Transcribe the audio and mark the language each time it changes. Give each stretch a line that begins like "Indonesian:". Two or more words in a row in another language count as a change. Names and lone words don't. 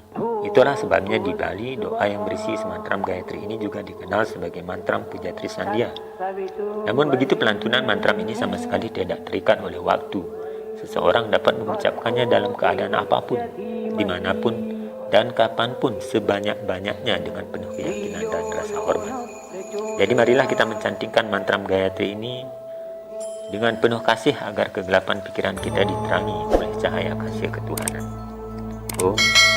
Indonesian: Itulah sebabnya di Bali, doa yang berisi semantram Gayatri ini juga dikenal sebagai mantram Pujatri Sandhya. Namun begitu pelantunan mantram ini sama sekali tidak terikat oleh waktu. Seseorang dapat mengucapkannya dalam keadaan apapun, dimanapun, dan kapanpun, sebanyak-banyaknya dengan penuh keyakinan dan rasa hormat. Jadi marilah kita mencantingkan mantram Gayatri ini dengan penuh kasih agar kegelapan pikiran kita diterangi oleh cahaya kasih ketuhanan. Om